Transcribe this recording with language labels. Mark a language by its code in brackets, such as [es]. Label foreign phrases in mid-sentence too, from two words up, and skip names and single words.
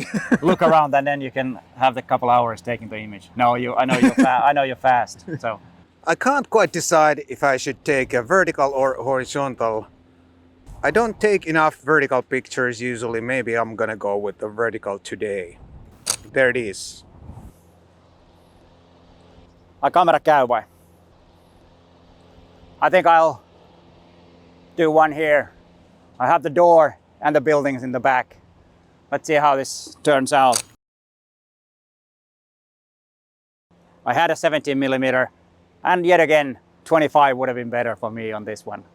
[en] Look around and then you can have the couple hours taking the image. No, I know you're I know you're fast. So I can't quite decide if I should take a vertical or horizontal. I don't take enough vertical pictures usually. Maybe I'm gonna go with the vertical today. There it is. [fi] kamera käy vai? [en] I think I'll do one here. I have the door and the buildings in the back. Let's see how this turns out. I had a 17mm and yet again 25 would have been better for me on this one.